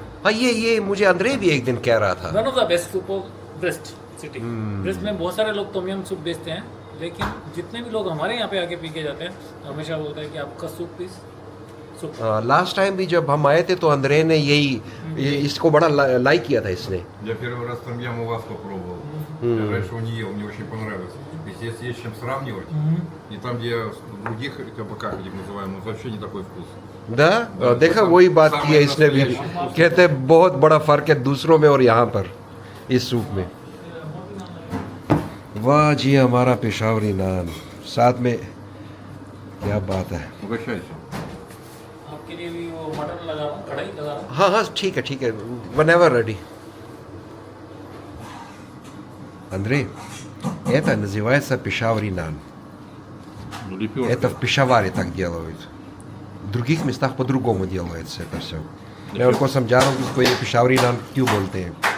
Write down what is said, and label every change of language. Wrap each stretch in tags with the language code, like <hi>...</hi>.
<hi>हाँ, ये मुझे अंदरे भी एक दिन कह रहा था। One of the best soup of breast city. Breast में बहुत सारे लोग टॉम यम सूप बेचते हैं, लेकिन जितने भी लोग हमारे यहाँ पे आके पी के जाते हैं तो हमेशा बोलते हैं कि आपका soup please soup. Last time भी जब हम आए थे तो अंद्रे ने इसको बड़ा लाइक किया था इसने।</hi> <ru>Я первый раз там ям у вас попробовал. Я раньше его не ел, мне очень понравилось. Если есть с чем сравнивать, и там, где в других кабаках, где мы называем, он вообще не такой вкус.</ru> <hi>दा देखा वही बात की है इसने भी, कहते हैं बहुत बड़ा फर्क है दूसरों में और यहाँ पर इस सूप में। वाह जी हमारा पेशावरी नान साथ में, क्या बात है।</hi> <ru>Угощайся.</ru> <hi>आपके लिए भी वो मटन लगा रहा हूँ, कढ़ाई लगा रहा हूँ। हाँ हाँ ठीक है</hi> <en>whenever ready.</en> <ru>Андрей, это называется пешаври нан. Ну, лепешка. Это в Пешаваре так делают. В других местах по-другому делается это все.</ru> <hi>मैं उनको समझा रहा हूँ कि इसको ये पेशावरी नान क्यों बोलते हैं।</hi>